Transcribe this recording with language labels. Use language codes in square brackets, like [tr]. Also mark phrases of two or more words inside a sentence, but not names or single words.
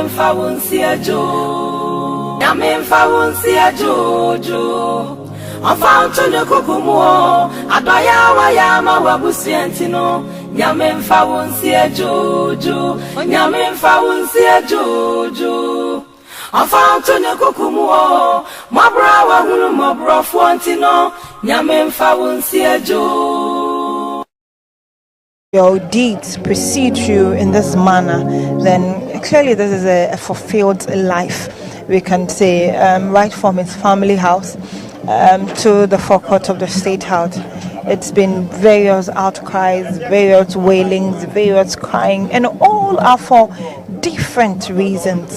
[ak] mfa wonsi ajo nyame mfa wonsi ajo afanto ne kokumu adaya wa ya ma wabusiantino nyame mfa wonsi ajojo nyame mfa wonsi ajojo afanto ne kokumu mabra wa hunu mabro fontino nyame mfa wonsi ajo. [en] Your deeds precede you in this manner, then clearly this is a fulfilled life, we can say, right from his family house to the forecourt of the state house. It's been various outcries, various wailings, various crying, and all are for different reasons.